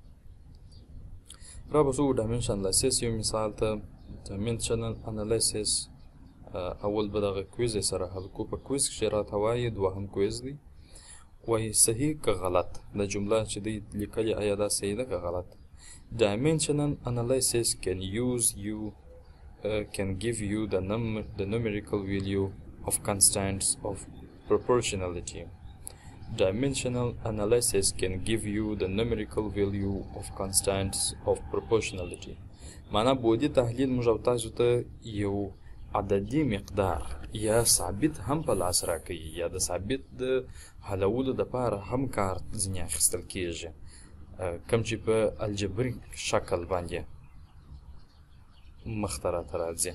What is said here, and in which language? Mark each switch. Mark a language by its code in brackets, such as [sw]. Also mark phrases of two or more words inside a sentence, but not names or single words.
[ps] را به ځو [en] dimension analysis [ps] یو مثال ته. [en] dimension analysis [ps] اول به دغه کویز یې سره حل کړو. په کویز کښې راته وایي دوهم کویز دی، وایي صحیح که غلط. د جمله چې دی لیکلې آیا دا صحیح ده که غلط. [en] Dimensional analysis can give you the numerical value of constants of proportionality. Dimensional analysis can give you the numerical value of constants of proportionality. [ps] معنا بودي تحلیل موږ او تاسو ته یو عددي مقدار یا ثابت هم په لاس راکوي، یا د ثابت د حلولو دپاره هم کار ځینې اخیستل کېږي، کوم چې په الجبریک شکل باندې مخته راته راځي.